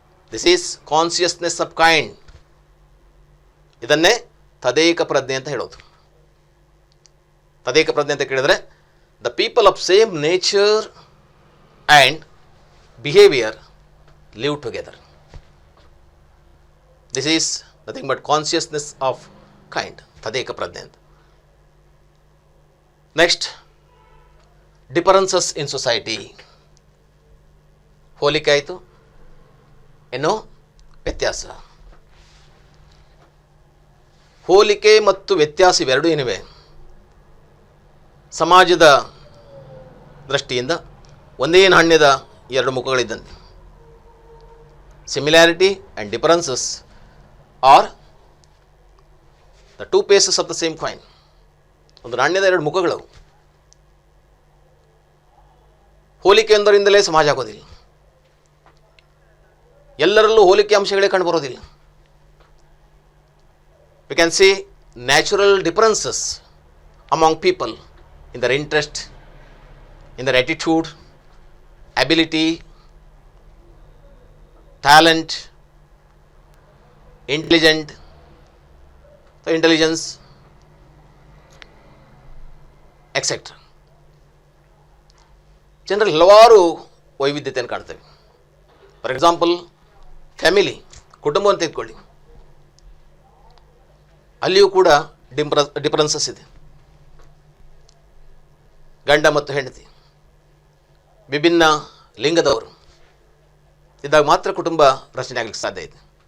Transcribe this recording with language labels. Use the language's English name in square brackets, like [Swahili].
[English] This is consciousness of kind. [Kannada] ಇದನ್ನೇ ತದೇಕ ಪ್ರಜ್ಞೆ ಅಂತ ಹೇಳೋದು. ತದೇಕ ಪ್ರಜ್ಞೆ ಅಂತ ಕೇಳಿದರೆ [English] The people of same nature and behaviour live together. This is nothing but consciousness of kind, ತದೇಕ ಪ್ರಜ್ಞೆ ಅಂತ. Next, differences in society. [Kannada] ಹೋಲಿಕೆ ಆಯಿತು, ಏನು ವ್ಯತ್ಯಾಸ. ಹೋಲಿಕೆ ಮತ್ತು ವ್ಯತ್ಯಾಸ ಇವೆರಡೂ ಏನಿವೆ ಸಮಾಜದ ದೃಷ್ಟಿಯಿಂದ ಒಂದೇ ನಾಣ್ಯದ ಎರಡು ಮುಖಗಳಿದ್ದಂತೆ. [English] Similarity and differences are the two faces of the same coin. [Kannada] ಒಂದು ನಾಣ್ಯದ ಎರಡು ಮುಖಗಳು. ಹೋಲಿಕೆ ಎಂದರಿಂದಲೇ ಸಮಾಜ ಆಗೋದಿಲ್ಲ. ಎಲ್ಲರಲ್ಲೂ ಹೋಲಿಕೆ ಅಂಶಗಳೇ ಕಂಡುಬರೋದಿಲ್ಲ. [English] We can see natural differences among people in their interest, in their attitude, ability, talent, intelligence, etc. [Kannada] ಜನರಲ್ಲಿ ಹಲವಾರು ವೈವಿಧ್ಯತೆಯನ್ನು ಕಾಣ್ತೇವೆ. [English] for example, [Kannada] ಫ್ಯಾಮಿಲಿ, ಕುಟುಂಬವನ್ನು ತೆಗೆದುಕೊಳ್ಳಿ, ಅಲ್ಲಿಯೂ ಕೂಡ ಡಿಫರೆನ್ಸಸ್ ಇದೆ. ಗಂಡ ಮತ್ತು ಹೆಂಡತಿ, ವಿಭಿನ್ನ ಲಿಂಗದವರು ಇದ್ದಾಗ ಮಾತ್ರ ಕುಟುಂಬ ರಚನೆ ಆಗಲಿಕ್ಕೆ ಸಾಧ್ಯ ಇದೆ.